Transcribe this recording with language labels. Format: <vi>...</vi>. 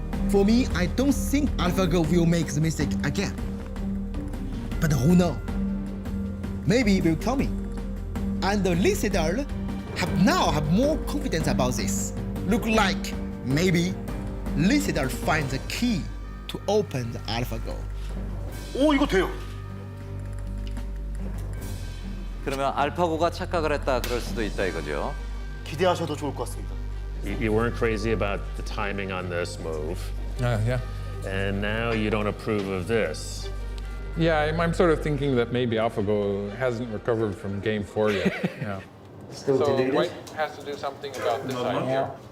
<en>For me, I don't think AlphaGo will make the mistake again. But who knows? Maybe it will coming. And Lee Sedol have more confidence about this. Look like maybe Lee Sedol finds the key to open the AlphaGo.</en> <ko>오, 이거 돼요. 그러면 알파고가 착각을 했다 그럴 수도 있다 이거죠. 기대하셔도 좋을 것 같습니다.</ko> <en>You weren't crazy about the timing on this move. Yeah. And now you don't approve of this. Yeah, I'm sort of thinking that maybe AlphaGo hasn't recovered from Game 4 yet. Yeah. Still so deluded? White has to do something about this idea.</en>